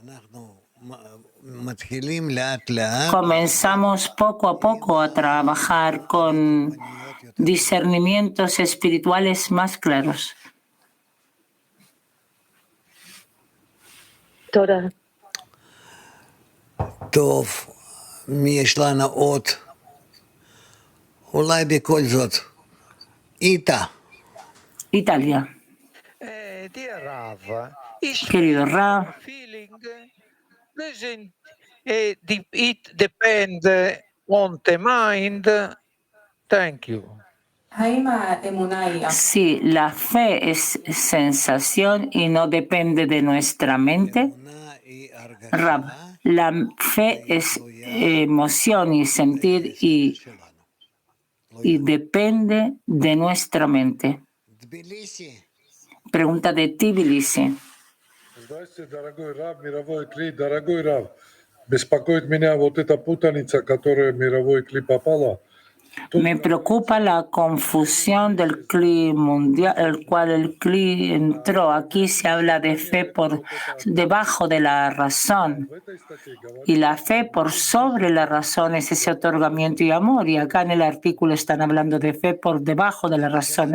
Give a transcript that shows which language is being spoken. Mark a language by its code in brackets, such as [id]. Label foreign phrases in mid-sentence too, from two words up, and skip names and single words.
[es] Comenzamos poco a poco a trabajar con discernimientos espirituales más claros. [he] Toda. טוב, מי יש לנו עוד? אולי בכל זאת. איתה. [es] Italia. Querido Rav, [en] it depends on the mind. Thank you. [es] si la fe es sensación y no depende de nuestra mente, Rab, la fe es emoción y sentir y depende de nuestra mente. Pregunta de Tbilisi. [ru] Здравствуйте, дорогой Рав, мировой Кли, дорогой Рав. Беспокоит меня вот эта путаница, которая в мировой Кли попала. [es] Me preocupa la confusión del CLI mundial, el cual el CLI entró. Aquí se habla de fe por debajo de la razón y la fe por sobre la razón es ese otorgamiento y amor. Y acá en el artículo están hablando de fe por debajo de la razón.